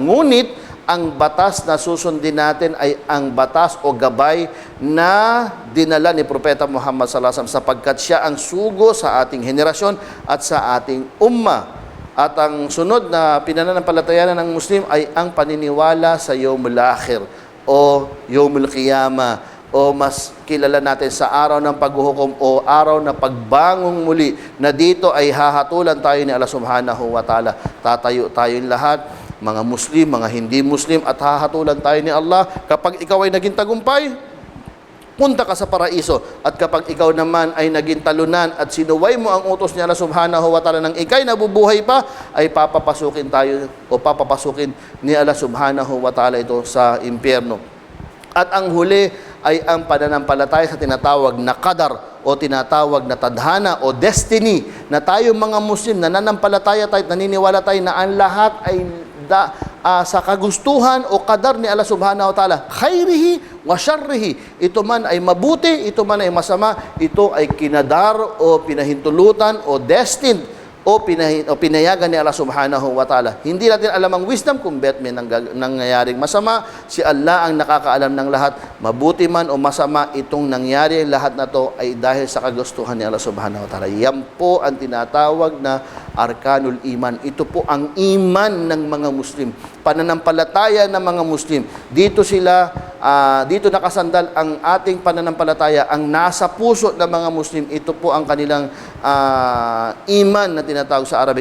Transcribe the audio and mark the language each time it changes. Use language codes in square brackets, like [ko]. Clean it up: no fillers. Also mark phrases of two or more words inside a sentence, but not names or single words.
[tl] Ngunit ang batas na susundin natin ay ang batas o gabay na dinala ni Propeta Muhammad [ar] صلى الله عليه وسلم, [tl] sapagkat siya ang sugo sa ating henerasyon at sa ating umma. At ang sunod na pinananampalatayanan ng Muslim ay ang paniniwala sa [ar] يوم الآخر [tl] o [ar] يوم القيامة, [tl] o mas kilala natin sa araw ng paghuhukom o araw na pagbangong muli, na dito ay hahatulan tayo ni Allah [ar] سبحانه وتعالى. [tl] Tatayo tayong lahat, mga Muslim, mga hindi Muslim, at hahatulan tayo ni Allah. Kapag ikaw ay naging tagumpay, punta ka sa paraiso. At kapag ikaw naman ay naging talunan at sinuway mo ang utos ni Allah [ar] سبحانه وتعالى [tl] nang ikay nabubuhay pa, ay papapasukin tayo o papapasukin ni Allah [ar] سبحانه وتعالى [tl] ito sa impyerno. At ang huli ay ang pananampalataya sa tinatawag na qadar o tinatawag na tadhana o destiny, na tayo mga Muslim nananampalataya tayo at naniniwala tayo na ang lahat ay sa kagustuhan o qadar ni Allah [ar] سبحانه وتعالى, خيره وشره. [tl] Ito man ay mabuti, ito man ay masama, ito ay kinadar o pinahintulutan o destined o pinayagan ni Allah [ar] سبحانه وتعالى. [tl] Hindi natin alam ang wisdom kung bet may nangyayaring masama. Si Allah ang nakakaalam ng lahat. Mabuti man o masama itong nangyari, lahat na to ay dahil sa kagustuhan ni Allah [ar] سبحانه وتعالى. [tl] Yan po ang tinatawag na [ar] أركان الإيمان. [tl] Ito po ang iman ng mga Muslim, pananampalataya ng mga Muslim. Dito nakasandal ang ating pananampalataya, ang nasa puso ng mga Muslim. Ito po ang kanilang iman na tinatawag sa Arabic.